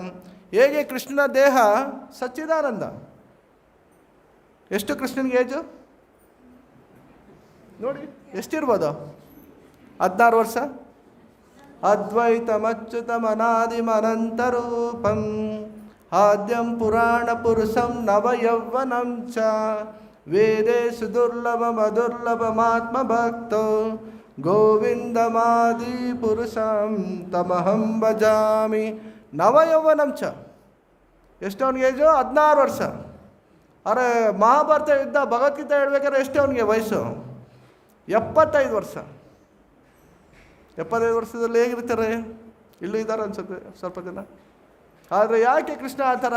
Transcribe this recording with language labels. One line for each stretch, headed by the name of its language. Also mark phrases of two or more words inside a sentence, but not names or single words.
Kannada: ಹೇಗೆ ಕೃಷ್ಣನ ದೇಹ ಸಚ್ಚಿದಾನಂದ. ಎಷ್ಟು ಕೃಷ್ಣನಿಗೆ ಏಜು ನೋಡಿ, ಎಷ್ಟಿರ್ಬೋದು?
Sanskrit: 16 ವರ್ಷ. ಅದ್ವೈತಮಚ್ಯುತಮನಾದಿಮನಂತರೂಪಂ ಆದ್ಯಂ ಪುರಾಣ ಪುರುಷಂ ನವಯೌವನಂ ಚ ವೇದೇಶು ದುರ್ಲಭಮದುರ್ಲಭಮಾತ್ಮ ಭಕ್ತೋ ಗೋವಿಂದಮಾದಿ ಪುರುಷಂ ತಮಹಂ ಭಜಾಮಿ. ನವಯೌವನಂ ಚ.
Kannada: ಎಷ್ಟು ಅವನಿಗೆ ಏಜು? 16 ವರ್ಷ. ಅರೆ ಮಹಾಭಾರತ ಯುದ್ಧ ಭಗವದ್ಗೀತೆ ಹೇಳ್ಬೇಕಾದ್ರೆ ಎಷ್ಟು ಅವನಿಗೆ ವಯಸ್ಸು? 75 ವರ್ಷ. 75 ವರ್ಷದಲ್ಲಿ ಹೇಗಿರ್ತಾರೆ? ಇಲ್ಲೂ ಇದ್ದಾರೆ ಅನ್ಸುತ್ತೆ ಸ್ವಲ್ಪ ಜನ. ಆದರೆ ಯಾಕೆ ಕೃಷ್ಣ ಆ ಥರ?